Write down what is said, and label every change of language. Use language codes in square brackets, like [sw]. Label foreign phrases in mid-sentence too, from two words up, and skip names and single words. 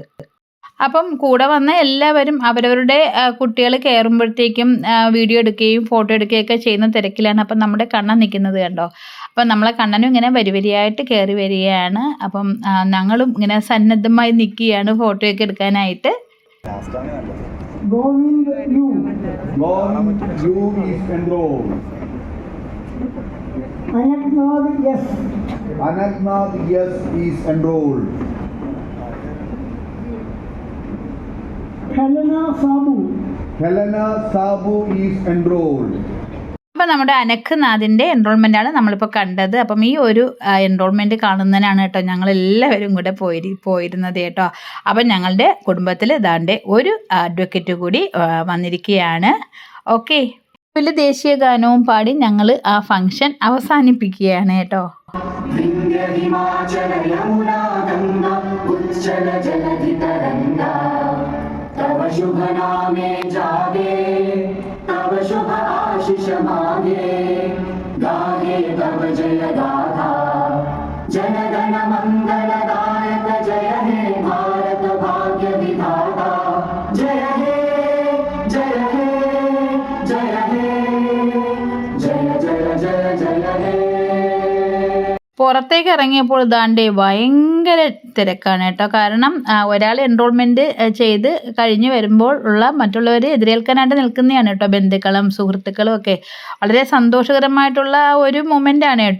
[ml] അപ്പം കൂടെ വന്ന എല്ലാവരും അവരവരുടെ കുട്ടികൾ കയറുമ്പോഴത്തേക്കും വീഡിയോ എടുക്കുകയും ഫോട്ടോ എടുക്കുകയൊക്കെ ചെയ്യുന്ന തിരക്കിലാണ്. അപ്പം നമ്മുടെ കണ്ണൻ നിൽക്കുന്നത് കണ്ടോ. അപ്പം നമ്മളെ കണ്ണനും ഇങ്ങനെ വരിയായിട്ട് കയറി വരികയാണ്. അപ്പം ഞങ്ങളും ഇങ്ങനെ സന്നദ്ധമായി നിൽക്കുകയാണ് ഫോട്ടോയൊക്കെ എടുക്കാനായിട്ട്. [en] Govind U. Govind U is enrolled. Anantnath yes. Anantnath yes is enrolled. Helena Sabu. Helena Sabu is enrolled. [ml] അപ്പം നമ്മുടെ അനഖ്നാഥിൻ്റെ എൻറോൾമെൻറ്റാണ് നമ്മളിപ്പോൾ കണ്ടത്. അപ്പം ഈ ഒരു എൻറോൾമെൻറ്റ് കാണുന്നതിനാണ് കേട്ടോ ഞങ്ങളെല്ലാവരും കൂടെ പോയിരുന്നത് കേട്ടോ. അപ്പം ഞങ്ങളുടെ കുടുംബത്തിൽ ദാണ്ടെ ഒരു അഡ്വക്കേറ്റ് കൂടി വന്നിരിക്കുകയാണ്. ഓക്കെ, വലിയ ദേശീയ ഗാനവും പാടി ഞങ്ങൾ ആ ഫംഗ്ഷൻ അവസാനിപ്പിക്കുകയാണ് കേട്ടോ. [bn] তব শুভ নামে জাগে তব শুভ আশিস মাগে গাহে তব জয় গাথা জনগণ মঙ্গলদায়ক জয় হে ভারত ভাগ্য বিধাতা জয় হে জয় হে জয় হে জয় জয় জয় জয় হে. [ml] പുറത്തേക്ക് ഇറങ്ങിയപ്പോൾ ദാണ്ടെ ഭയങ്കര തിരക്കാണ് കേട്ടോ. കാരണം ഒരാൾ എൻറോൾമെൻറ്റ് ചെയ്ത് കഴിഞ്ഞ് വരുമ്പോൾ ഉള്ള മറ്റുള്ളവർ എതിരേൽക്കാനായിട്ട് നിൽക്കുന്നതാണ് കേട്ടോ. ബന്ധുക്കളും സുഹൃത്തുക്കളും ഒക്കെ വളരെ സന്തോഷകരമായിട്ടുള്ള ഒരു മൊമെൻ്റാണ് കേട്ടോ.